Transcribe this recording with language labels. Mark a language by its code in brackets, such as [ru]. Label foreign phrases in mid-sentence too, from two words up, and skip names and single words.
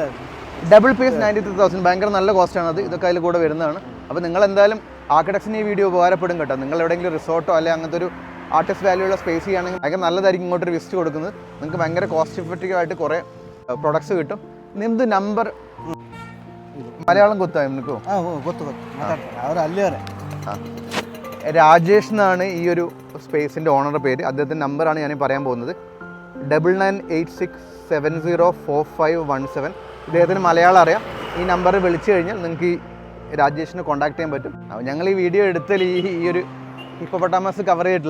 [en] double piece [ml] 93,000 ഭയങ്കര നല്ല കോസ്റ്റാണ് അത്. ഇതൊക്കെ അതിൽ കൂടെ വരുന്നതാണ്. അപ്പോൾ നിങ്ങൾ എന്തായാലും ആർക്കിടെക്ട്സിന് ഈ വീഡിയോ ഉപകാരപ്പെടും കേട്ടോ. നിങ്ങൾ എവിടെയെങ്കിലും റിസോർട്ടോ അല്ലെങ്കിൽ അങ്ങനത്തെ ഒരു [en] artist value [ml] ഉള്ള സ്പേസ് ചെയ്യുകയാണെങ്കിൽ ഭയങ്കര നല്ലതായിരിക്കും ഇങ്ങോട്ടൊരു വിസിറ്റ് കൊടുക്കുന്നത്. നിങ്ങൾക്ക് ഭയങ്കര [en] cost effective [ml] ആയിട്ട് കുറേ പ്രൊഡക്ട്സ് കിട്ടും. [kn] ನಿಮ್ದು ನಂಬರ್ ಮಲಯಾಳಂ ಗೊತ್ತಾ ನಿಮಗೂ? ಗೊತ್ತು ಮಾತಾಡ್ತಾರೆ ಅವರು ಅಲ್ಲಿಯವರೇ. [ml] രാജേഷ് എന്നാണ് ഈ ഒരു സ്പേസിൻ്റെ ഓണറുടെ പേര്. അദ്ദേഹത്തിൻ്റെ നമ്പറാണ് ഞാൻ പറയാൻ പോകുന്നത്. 9986704517. ഇദ്ദേഹത്തിന് മലയാളം അറിയാം. ഈ നമ്പറിൽ വിളിച്ചു കഴിഞ്ഞാൽ നിങ്ങൾക്ക് ഈ രാജേഷിനെ കോൺടാക്ട് ചെയ്യാൻ പറ്റും. അപ്പോൾ ഞങ്ങൾ ഈ വീഡിയോ എടുത്താൽ ഈ ഒരു ഹിപ്പോപ്പൊട്ടാമസ് കവർ ചെയ്തിട്ടില്ല.